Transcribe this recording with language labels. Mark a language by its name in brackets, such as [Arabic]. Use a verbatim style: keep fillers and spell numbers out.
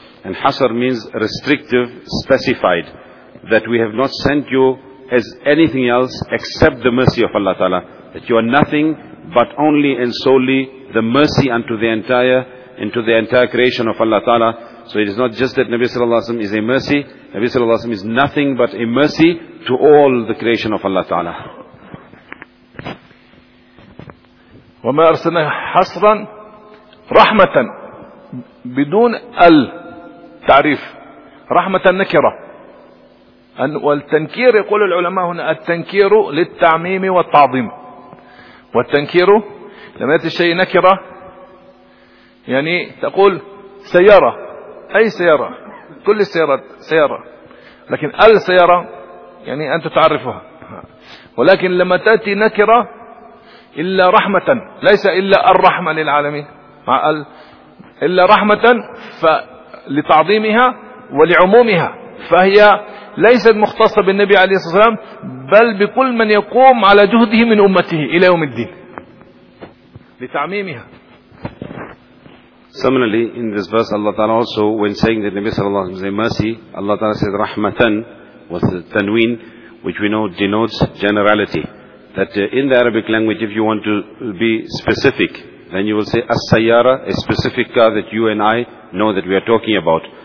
[English] And hasr means restrictive, specified, that we have not sent you as anything else except the mercy of Allah Ta'ala, that you are nothing but only and solely the mercy unto the entire into the entire creation of Allah Ta'ala. So it is not just that Nabi Sallallahu Alaihi Wasallam is a mercy. Nabi Sallallahu Alaihi Wasallam is nothing but a mercy to all the creation of Allah Ta'ala. [Arabic] وَمَا أَرْسَلْنَاكَ حَصْرًا رَحْمَةً بدون التعريف، رحمة نكرة. والتنكير يقول العلماء هنا التنكير للتعميم والتعظيم. والتنكير لما يأتي الشيء نكرة، يعني تقول سيارة، أي سيارة، كل السيارات سيارة، لكن السيارة يعني أنت تعرفها، ولكن لما تأتي نكرة إلا رحمة، ليس إلا الرحمة للعالمين مع ال... إلا رحمة ف... لتعظيمها ولعمومها، فهي ليست مختصة بالنبي عليه الصلاة والسلام بل بكل من يقوم على جهده من أمته إلى يوم الدين لتعميمها. [English] Similarly, in this verse, Allah Ta'ala also, when saying that Nabi Sallallahu Alaihi Wasallam is a mercy, Allah Ta'ala says rahmatan with tanween, which we know denotes generality. That uh, in the Arabic language, if you want to be specific, then you will say as-sayyara, a specific car that you and I know that we are talking about.